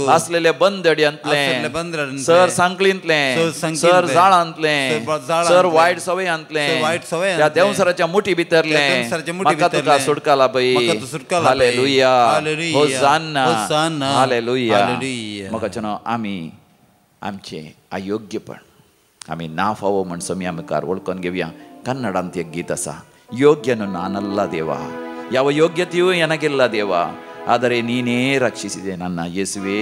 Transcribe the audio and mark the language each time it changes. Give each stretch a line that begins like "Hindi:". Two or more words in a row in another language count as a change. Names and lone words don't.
Konkani: असलेले बंदड्यांतले, सर सांकळींतले, सर जाळांतले, सर वायट सवयांतले, त्या देवसराच्या मुठी भितरले म्हाका तुका सुटका लाभय. हालेलुया, होसान्ना, हालेलुया. म्हाका आमी आमचे अयोग्यपण आमी ना फावो म्हण सोम्या मुखार वळखून घेवया. कन्नडांत एक गीत आसा,
Kannada: ಯೋಗ್ಯನು ನಾನಲ್ಲ ದೇವ, ಯಾವ ಯೋಗ್ಯತೆಯೂ ನನಗಿಲ್ಲ ದೇವ, ಆದರೆ ನೀನೇ ರಕ್ಷಿಸಿದೆ ನನ್ನ ಯೇಸುವೆ.